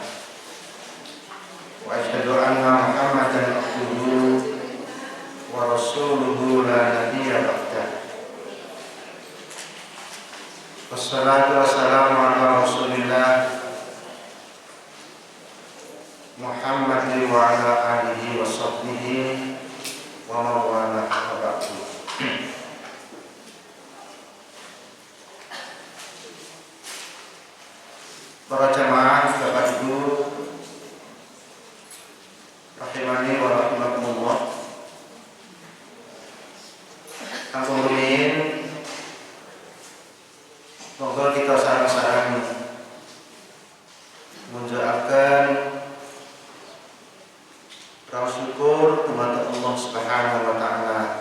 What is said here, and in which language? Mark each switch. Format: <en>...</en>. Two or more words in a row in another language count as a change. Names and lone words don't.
<ar>وأشهد أن محمدا عبده ورسوله لا نبي بعده. والصلاة والسلام على رسول الله محمد وعلى آله وصحبه ومن والاه وبعد.</ar> <jv>Para jamaah Bapak Ibu</jv> <ar>رحمني ورحمكم الله.</ar> <jv>Kanggo rumiyin monggo kita sareng-sareng munjulaken raos syukur dumateng Allah</jv> <ar>سبحانه وتعالى.</ar>